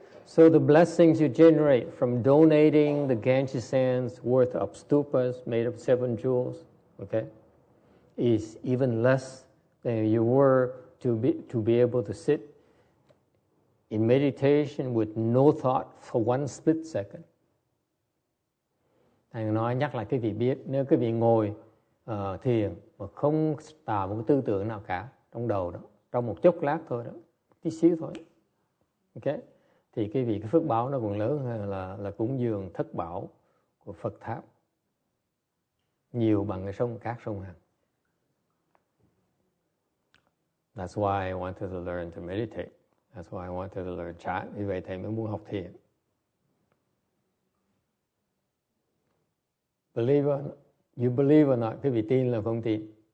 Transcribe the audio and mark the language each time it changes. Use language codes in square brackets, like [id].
[en] So the blessings you generate from donating the Ganges sands worth of stupas made of 7 jewels, okay, is even less than you were to be able to sit in meditation with no thought for one split second. [vi] Thầy nói nhắc lại cái vị biết, nếu cái vị ngồi thiền mà không tạo một cái tư tưởng nào cả trong đầu đó, trong một chốc lát thôi đó, tí xíu thôi, ok, thì cái phước báo nó còn lớn hơn là cúng dường thất bảo của Phật tháp, nhiều bằng các sông Hằng. [en] That's why I wanted to learn to meditate. That's why I wanted to learn chant. [vi] Vì vậy thầy mới muốn học thiền. [en] Believe or not, you believe or not, [vi] cái vị tin là không tin?